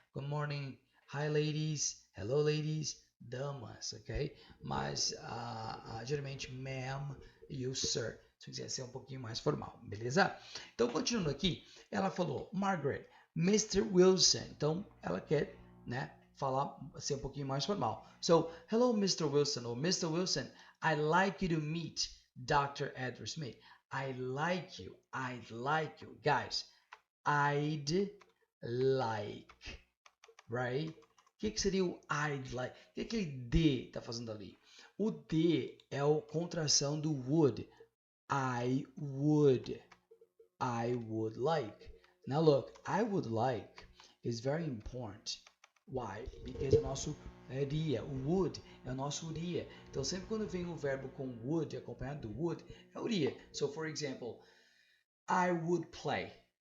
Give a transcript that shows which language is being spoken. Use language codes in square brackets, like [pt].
[en] Good morning. Hi, ladies. Hello, ladies. [pt] Damas, ok? Mas, geralmente, ma'am e o sir, se quiser ser um pouquinho mais formal, beleza? Então, continuando aqui, ela falou, Margaret, Mr. Wilson. Então, ela quer, né, falar, ser um pouquinho mais formal. [en] So, hello, Mr. Wilson, or Mr. Wilson, I'd like you to meet Dr. Edward Smith. I'd like you. Guys, I'd like, right? [pt] O que seria o I'd like? O que aquele D tá fazendo ali? O D é a contração do would. [en] I would like. Now look, I would like is very important. Why? Because [pt] é o nosso iria. O would é o nosso iria. Então sempre quando vem o verbo com would acompanhado do would, é o iria. [en] So for example, I would play.